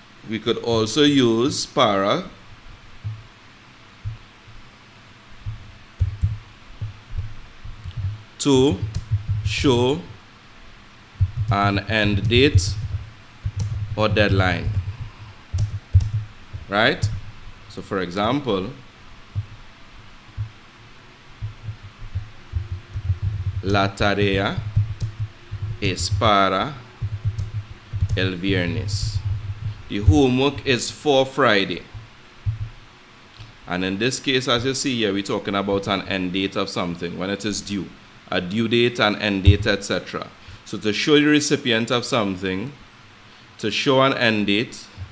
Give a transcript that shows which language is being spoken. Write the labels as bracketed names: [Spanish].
[English] We could also use para to show an end date or deadline. Right? So for example, [Spanish] la tarea es para el viernes. [English] The homework is for Friday. And in this case, as you see here, we're talking about an end date of something, when it is due. A due date, an end date, etc. So to show the recipient of something, to show an end date,